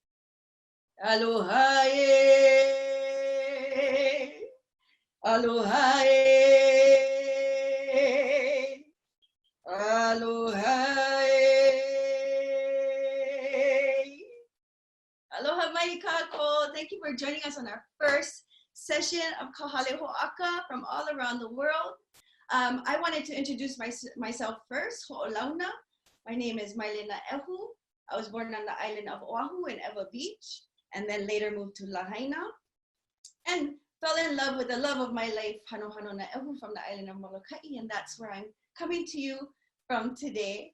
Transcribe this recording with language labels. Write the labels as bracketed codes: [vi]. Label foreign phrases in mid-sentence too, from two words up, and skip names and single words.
[haw] Aloha e. Aloha e. Aloha e. Aloha mai kako. [en] Thank you for joining us on our first session of Hale Hoaka from all around the world. I wanted to introduce myself first, Ho'olauna. My name is Mele Hina. I was born on the island of Oahu in Ewa Beach, and then later moved to Lahaina, and fell in love with the love of my life, Hano Hano na Ehu, from the island of Molokai, and that's where I'm coming to you from today.